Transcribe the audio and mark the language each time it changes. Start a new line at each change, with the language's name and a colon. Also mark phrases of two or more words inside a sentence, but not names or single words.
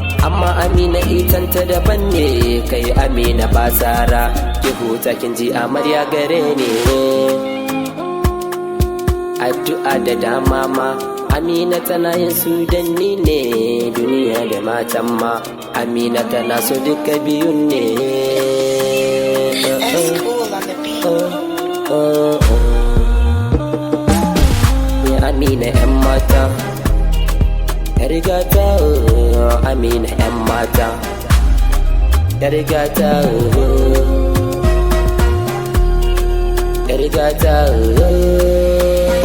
Hausa: Amma Amina itan ta daban ne, kai Amina ba tsara. Ki huta kin ji amarya gare ni. Addu'a da dama ma, Amina tana yin su dan ni ne, duniya da matan ma. Amina tana so duka biyun ne.
English: That's cool on the beat.
Hausa: Ya Amina yan mata, yar gata, oh, Amina yan mata, yar gata, oh, yar gata, oh.